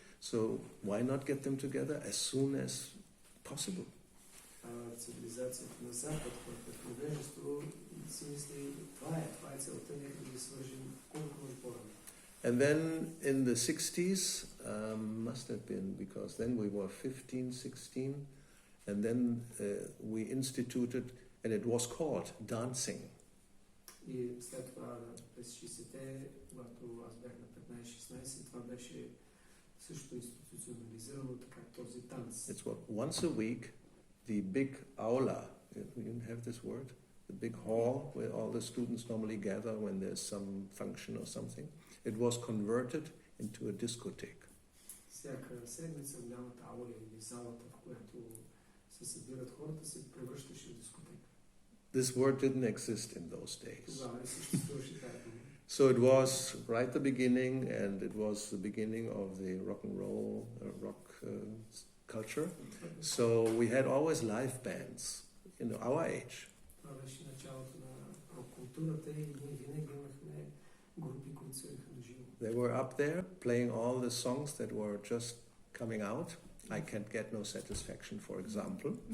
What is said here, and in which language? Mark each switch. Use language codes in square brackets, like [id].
[en] So why not get them together as soon as possible? [bg] Цивилизацията на Запад, невежество си мисли, това е целта, нека да ги свържим колко може по-рано. [en] And then in the 60s, must have been, because then we were 15, 16, and then we instituted, and it was called dancing. [bg] И след това, през 60-те, когато аз бях на 15-16, това беше също институционализирано така този танц. [en] It's what, once a week, the big aula, you have this word? The big hall where all the students normally gather when there's some function or something. It was converted into a discotheque. [bg] Всяка седмица голямата аула или залата, в която се събират хората, се превръщаше в дискотека. [en] This word didn't exist in those days. [bg] Тогава не съществуваше тази дума. [en] So it was right at the beginning, and it was the beginning of the rock and roll, rock culture. So we had always live bands in our age. [bg] Това беше началото на рок-културата и ние винаги имахме групи, които свиреха на живо. [en] They were up there playing all the songs that were just coming out. I Can't Get No Satisfaction, for example.